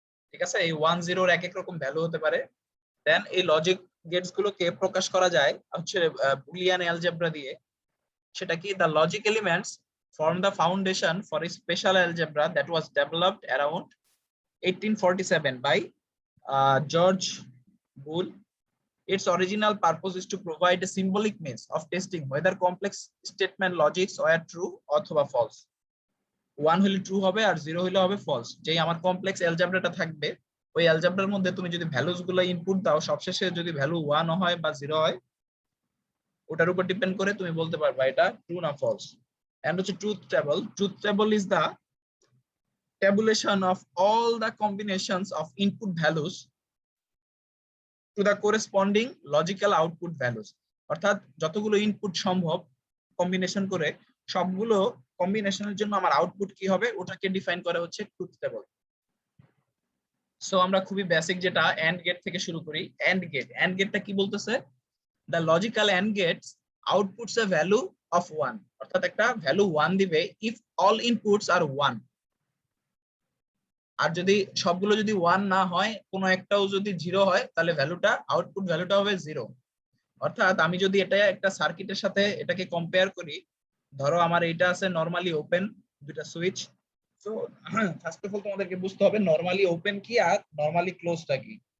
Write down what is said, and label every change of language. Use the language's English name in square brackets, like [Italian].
[Bangla] ঠিক আছে, এই 1 0 এর এক এক রকম ভ্যালু হতে পারে। দেন এই লজিক গেটস গুলোকে প্রকাশ করা যায় হচ্ছে বুলিয়ান অ্যালজেব্রা দিয়ে। সেটা কি? [English] the logic elements form the foundation for a special algebra that was developed around 1847 by George Boole. Its original purpose is to provide a symbolic means of testing whether complex statement logics were true অথবা false. [Bangla] 1 হলে true হবে আর 0 হলে হবে false. যেই আমার complex অ্যালজেব্রাটা থাকবে, ওই অ্যালজেব্রার মধ্যে তুমি যদি ভ্যালুস গুলো ইনপুট দাও, সবশেষে যদি ভ্যালু 1 হয় বা 0 হয়, ওটার উপর ডিপেন্ড করে তুমি বলতে পারবা এটা ট্রু না ফলস। এন্ড হচ্ছে truth table. [English] Truth table is the tabulation of all the combinations of input values to the corresponding logical output values. [Bangla] অর্থাৎ যতগুলো ইনপুট সম্ভব কম্বিনেশন করে সবগুলো কম্বিনেশনের জন্য আমার আউটপুট কি হবে ওটাকে ডিফাইন করা হচ্ছে ট্রুথ টেবল। সো আমরা খুবই বেসিক যেটা এন্ড গেট থেকে শুরু করি। এন্ড গেট, এন্ড গেটটা কি বলতেছে? [English] the logical AND gates outputs a value of 1, [Bangla] অর্থাৎ একটা ভ্যালু 1 দিবে [English] if all inputs are 1। [Bangla] আর যদি সবগুলো যদি 1 না হয়, কোনো একটাও যদি 0 হয়, তাহলে ভ্যালুটা আউটপুট ভ্যালুটা হবে 0। অর্থাৎ আমি যদি এটা একটা সার্কিটের সাথে এটাকে কম্পেয়ার করি, ধরো আমার এইটা আছে নরমালি ওপেন দুটো switch. So first of all তোমাদেরকে বুঝতে হবে নরমালি ওপেন কি আর নরমালি ক্লোজটা কি।